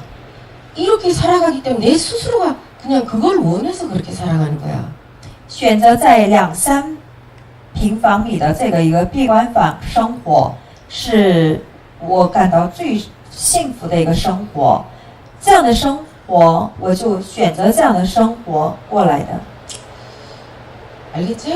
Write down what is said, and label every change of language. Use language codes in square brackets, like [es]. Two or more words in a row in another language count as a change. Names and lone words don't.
[ko] 이렇게 살아가기 때문에 내 스스로가 그냥 그걸 원해서 그렇게 살아가는 거야. [zh] 选择在2-3平方米的这个一个闭关坊生活，是我感到最幸福的一个生活。这样的生活，我就选择这样的生活过来的。 [ko] 알겠지?